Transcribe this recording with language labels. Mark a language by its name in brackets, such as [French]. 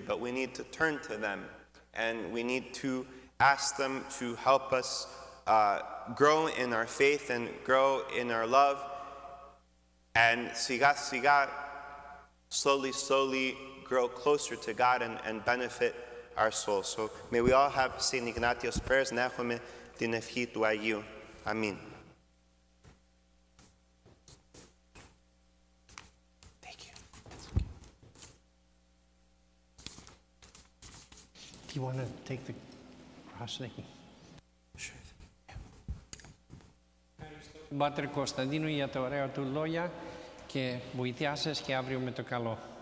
[English] But we need to turn to them, and we need to ask them to help us grow in our faith and grow in our love, and [Greek] siga siga, [English] slowly grow closer to God and benefit our souls. So may we all have St. Ignatius' prayers. [Greek] Να έχουμε την ευχή του Αγίου. Αμήν. [English] Do you want to take the cross, Nikki? Sure. [Greek] Μπάτερ Κωνσταντίνου για τα ωραία του λόγια και βοηθιά σας και αύριο με το καλό.